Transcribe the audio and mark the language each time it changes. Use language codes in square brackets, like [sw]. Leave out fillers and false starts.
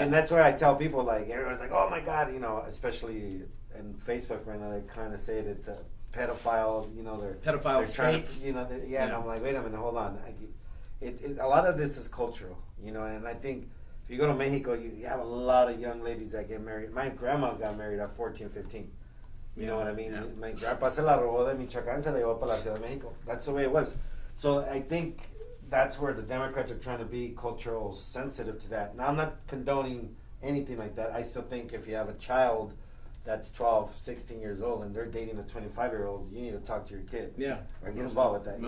[en] And that's where I tell people, like, everyone's like, oh my God, you know, especially in Facebook right now, they kind of say it's a pedophile, you know, they're trying to, you know, and I'm like, wait a minute, hold on. A lot of this is cultural, you know, and I think if you go to Mexico, you have a lot of young ladies that get married. My grandma got married at 14, 15. You know what I mean? Yeah. My grandpa [es] se la robó de Michoacán, se la llevó para la Ciudad de México. [en] That's the way it was. So I think that's where the Democrats are trying to be cultural sensitive to that. Now, I'm not condoning anything like that. I still think if you have a child that's 12, 16 years old and they're dating a 25-year-old, you need to talk to your kid. Yeah. Or get involved with that. No,